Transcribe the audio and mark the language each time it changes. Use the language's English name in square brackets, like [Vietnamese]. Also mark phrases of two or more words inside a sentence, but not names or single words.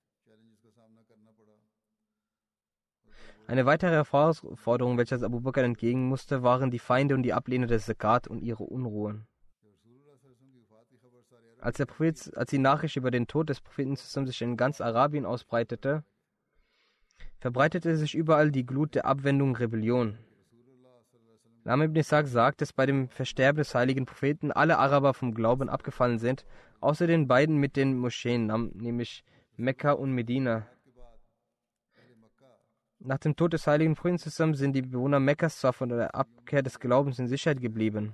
[German] Eine weitere Herausforderung, welcher Abu Bakr entgegen musste, waren die Feinde und die Ablehner des Zakat und ihre Unruhen. Als die Nachricht über den Tod des Propheten sich in ganz Arabien ausbreitete, verbreitete sich überall die Glut der Abwendung und Rebellion. Imam ibn Ishaq sagt, dass bei dem Versterben des heiligen Propheten alle Araber vom Glauben abgefallen sind, außer den beiden mit den Moscheen, nämlich Mekka und Medina. Nach dem Tod des heiligen Propheten sind die Bewohner Mekkas zwar von der Abkehr des Glaubens in Sicherheit geblieben.